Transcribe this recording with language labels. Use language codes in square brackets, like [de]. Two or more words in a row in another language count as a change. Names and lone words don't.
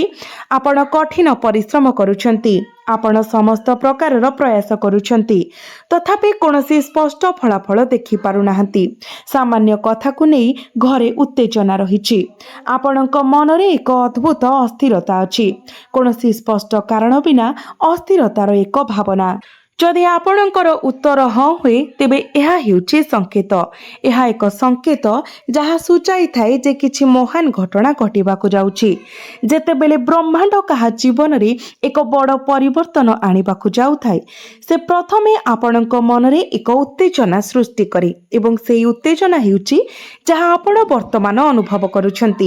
[or] ଆପଣ କଠିନ ପରିଶ୍ରମ କରୁଛନ୍ତି, ଆପଣ ସମସ୍ତ ପ୍ରକାରର ପ୍ରୟାସ କରୁଛନ୍ତି, ତଥାପି କୌଣସି ସ୍ପଷ୍ଟ ଫଳାଫଳ ଦେଖି ପାରୁ ନାହାନ୍ତି। ସାମାନ୍ୟ କଥା କୁ ନେଇ ଘରେ ଉତ୍ତେଜନା ରହୁଛି। ଆପଣଙ୍କ ମନରେ ଏକ ଅଦ୍ଭୁତ ଅସ୍ଥିରତା ଅଛି, କୌଣସି ସ୍ପଷ୍ଟ କାରଣ ବିନା ଅସ୍ଥିରତାର ଏକ ଭାବନା। ଯଦି ଆପଣଙ୍କର ଉତ୍ତର ହଁ ହୁଏ ତେବେ ଏହା ହେଉଛି ସଂକେତ। ଏହା ଏକ ସଂକେତ ଯାହା ସୂଚାଇଥାଏ ଯେ କିଛି ମହାନ ଘଟଣା ଘଟିବାକୁ ଯାଉଛି। ଯେତେବେଳେ ବ୍ରହ୍ମାଣ୍ଡ କାହା ଜୀବନରେ ଏକ ବଡ଼ ପରିବର୍ତ୍ତନ ଆଣିବାକୁ ଯାଉଥାଏ ସେ ପ୍ରଥମେ ଆପଣଙ୍କ ମନରେ ଏକ ଉତ୍ତେଜନା ସୃଷ୍ଟି କରେ ଏବଂ ସେହି ଉତ୍ତେଜନା ହେଉଛି ଯାହା ଆପଣ ବର୍ତ୍ତମାନ ଅନୁଭବ କରୁଛନ୍ତି।